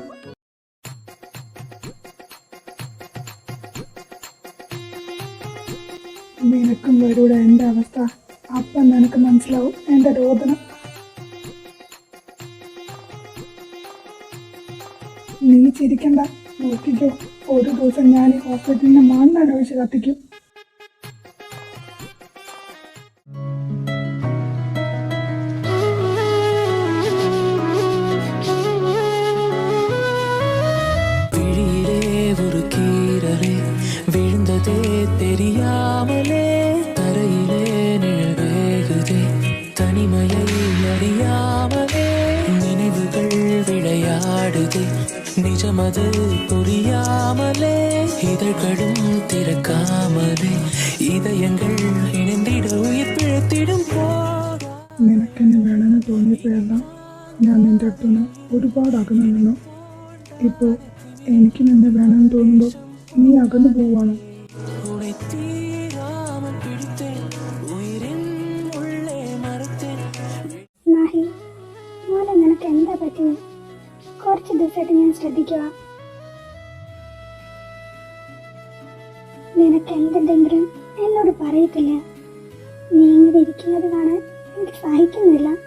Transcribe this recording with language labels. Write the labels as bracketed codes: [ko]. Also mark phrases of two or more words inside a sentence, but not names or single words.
[ml] നിനക്കും വരൂടെ എന്റെ അവസ്ഥ. അപ്പം നിനക്ക് മനസ്സിലാവും എന്റെ രോദനം. നീ ചിരിക്കണ്ട, നോക്കിക്കോ. ഒരു ദിവസം ഞാൻ ഈ ഹോസ്പിറ്റലിന്റെ മണ്ണൊഴിച്ച് കത്തിക്കും. [ta] விழுந்ததே தெரியாமலே தரையிலே நிழல் வேகுதே தனிமையை அறியாமலே நினைவுகள் விளையாடுதே நிஜமது புரியாமலே இதழ்களும் திறக்காமலே இதயங்கள் இணைந்திட உயிர் பிழைத்திடும் போதா. [ml] നിനക്കെന്നെ വേണമെന്ന് തോന്നിയപ്പോഴെല്ലാം ഞാൻ നിന്റെ അടുത്തുനിന്ന് ഒരുപാട് അകന്നു നിന്നു. ഇപ്പോൾ എനിക്ക് നിന്നെ വേണമെന്ന് തോന്നുമ്പോൾ നീ അകന്നു പോവാണ്. [ta] உனை தீராமல் பிடித்தேன் உயிரின் உள்ளே மறைத்தேன். [ml] മാഹി, മോനെ നിനക്ക് എന്താ പറ്റിയത്? കുറച്ച് ദിവസമായിട്ട് ഞാൻ ശ്രദ്ധിക്കുക. നിനക്ക് എന്തെങ്കിലും എന്നോട് പറയത്തില്ല. നീ ഇങ്ങനെ ഇരിക്കുന്നത് കാണാൻ എനിക്ക് സഹിക്കുന്നില്ല.